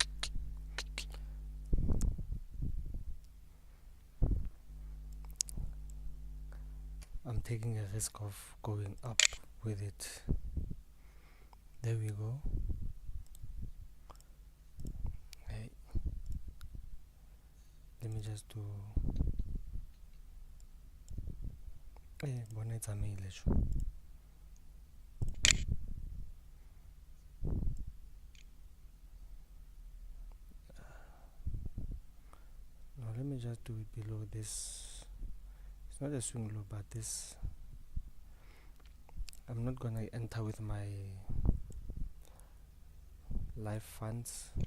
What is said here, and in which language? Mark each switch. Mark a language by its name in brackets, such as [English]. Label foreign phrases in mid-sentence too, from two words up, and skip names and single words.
[English] I'm taking a risk of going up with it. There we go. Hey. Let me just do. [Northern Sotho] Hey, bona itsamaile sho. [English] Now let me just do it below this. It's not a swing low, but this. I'm not gonna enter with my life funds.